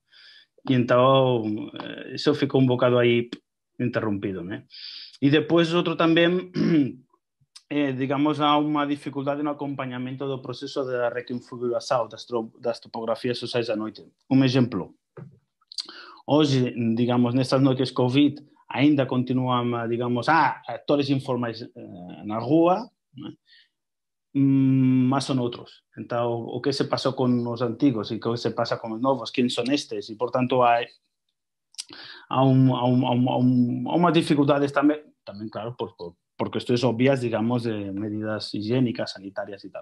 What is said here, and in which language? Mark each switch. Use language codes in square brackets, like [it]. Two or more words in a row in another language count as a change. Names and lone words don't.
[gl] E entón, iso ficou un bocado aí interrompido, né? E depois outro tamén, digamos, há unha dificultade no acompañamento do proceso de reconfiguración das topografías sociais da noite. Un exemplo, hoxe, digamos, nestas noites COVID, [pt] ainda continuam, digamos, atores informais na rua, né? Mas são outros. Então, o que se passou com os antigos e o que se passa com os novos, quem são estes? E, portanto, há uma dificuldade também claro, por questões obvias, digamos, de medidas higiênicas, sanitarias e tal.